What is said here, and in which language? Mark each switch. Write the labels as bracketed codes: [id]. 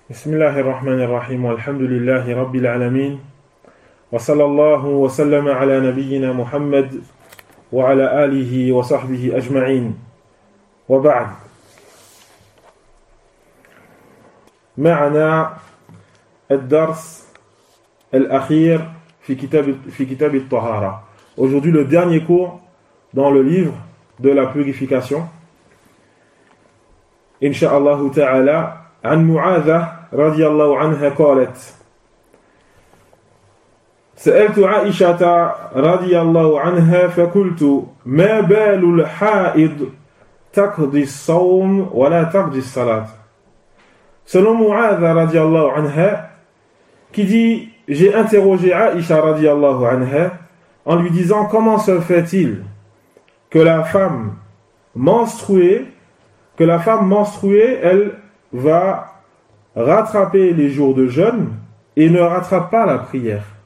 [ar] بسم الله الرحمن الرحيم والحمد لله رب العالمين وصلى الله وسلم على نبينا محمد وعلى آله وصحبه أجمعين وبعد معنا الدرس الأخير في كتاب الطهارة. [fr] Aujourd'hui le dernier cours dans le livre de la purification. [ar] إن شاء الله تعالى عن معاذة رضي الله عنها قالت سألت عائشة رضي الله عنها فقلت ما بال الحائض تقضي الصوم ولا تقضي الصلاة. [fr] Selon معاذة رضي الله عنها qui dit j'ai interrogé Aïcha رضي الله عنها en lui disant comment se fait-il que la femme menstruée elle va rattraper les jours de jeûne et ne rattrape pas la prière.